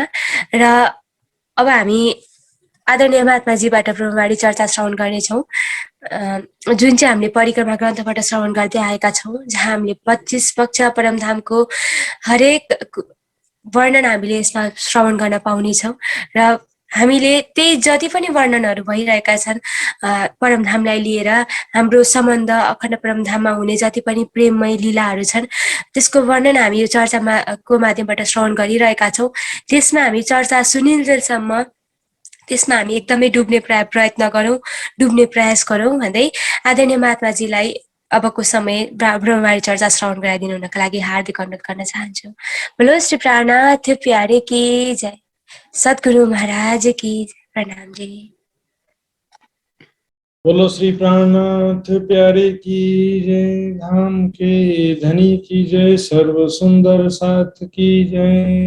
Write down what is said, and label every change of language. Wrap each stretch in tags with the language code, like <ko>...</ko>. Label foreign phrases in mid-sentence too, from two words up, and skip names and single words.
<ne>र अब हामी आदरणीय महात्माजीबाट ब्रह्मवाणी चर्चा श्रवण गर्नेछौँ, जुन चाहिँ हामीले परिक्रमा ग्रन्थबाट श्रवण गर्दै आएका छौँ, जहाँ हामीले 25 पक्ष परमधामको हरेक वर्णन हामीले यसमा श्रवण गर्न पाउनेछौँ र हामीले त्यही जति पनि वर्णनहरू भइरहेका छन् परमधामलाई लिएर हाम्रो सम्बन्ध अखण्ड परमधाममा हुने जति पनि प्रेममय लीलाहरू छन् त्यसको वर्णन हामी यो चर्चामा को माध्यमबाट श्रवण गरिरहेका छौँ। त्यसमा हामी चर्चा सुनिन्जेलसम्म त्यसमा हामी एकदमै डुब्ने प्रयत्न गरौँ, डुब्ने प्रयास गरौँ भन्दै आदरणीय महात्माजीलाई अबको समय ब्रह्मवाणी चर्चा श्रवण गराइदिनु हुनका लागि हार्दिक अनुरोध गर्न चाहन्छु।</ne> <hi>बोलो श्री प्राणनाथ प्यारे की जय। सद्गुरु महाराज की प्रणाम जी। बोलो श्री प्राणनाथ प्यारे की जय। धाम के धनी की जय। सर्व सुंदर साथ की जय।</hi>